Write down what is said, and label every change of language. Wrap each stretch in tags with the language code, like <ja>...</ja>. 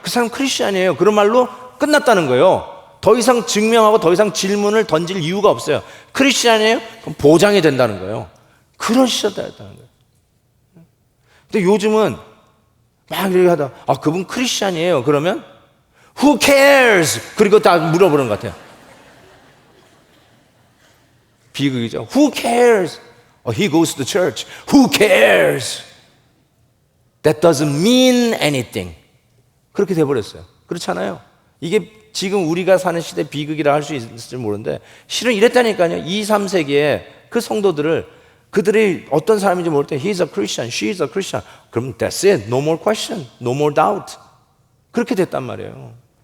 <ko>그 사람 크리스찬이에요. 그런 말로 끝났다는 거예요. 더 이상 증명하고 더 이상 질문을 던질 이유가 없어요. 크리스찬이에요? 그럼 보장이 된다는 거예요. 그런 시대였다는 거예요. 근데 요즘은 막 이렇게 하다, 그분 크리스찬이에요. 그러면</ko> <en>Who cares?</en> <ko>그리고 다 물어보는 것 같아요. 비극이죠.</ko> <en>Who cares? He goes to church. Who cares? That doesn't mean anything.</en> <ko>그렇게 돼버렸어요. 그렇잖아요. 이게 지금 우리가 사는 시대 비극이라 할 수 있을지 모르는데 실은 이랬다니까요. 2, 3세기에 그 성도들을, 그들이 어떤 사람인지 모를 때</ko> <en>He's a Christian, She's a Christian.</en> <ko>그럼</ko> <en>that's it. No more question. No more doubt.</en> <ko>그렇게 됐단 말이에요.</ko>